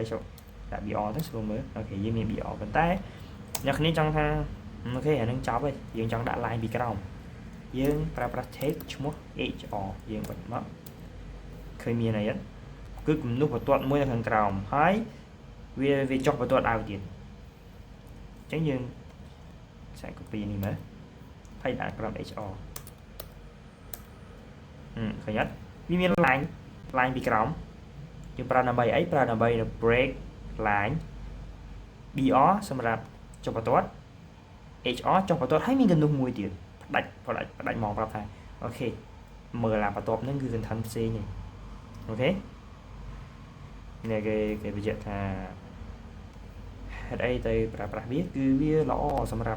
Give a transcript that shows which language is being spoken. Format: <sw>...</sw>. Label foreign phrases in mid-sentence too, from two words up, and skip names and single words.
<km>ចូលដាក់ br ទៅស្រួលមើលអូខេយើងមាន br ប៉ុន្តែអ្នកគ្នាចង់ថាអូខេអាហ្នឹងចប់ហើយយើងចង់ដាក់ line ពីក្រោមយើងប្រើប្រាស់ text ឈ្មោះ hr យើងបិទមកឃើញមានអីអត់គឺគំនូសបន្ទាត់មួយនៅខាងក្រោមហើយវាចុះបន្ទាត់ឲ្យទៀតអញ្ចឹងយើងសាក copy នេះមើលហើយដាក់ក្រោម hr ឃើញអត់វាមាន line ពីក្រោមយើងប្រើដើម្បីអីប្រើដើម្បី</km> <en>break line</en> <km>br សម្រាប់ចុះបន្ទាត់ hr ចុះបន្ទាត់ហើយមានគំនូសមួយទៀតផ្ដាច់មកប្រាប់ថាអូខេមើលអាបន្ទាប់ហ្នឹងគឺ content ផ្សេងទេអូខេនេះគេបញ្ជាក់ថាហេតុអីទៅប្រើប្រាស់វាគឺវាល្អសម្រាប់</km>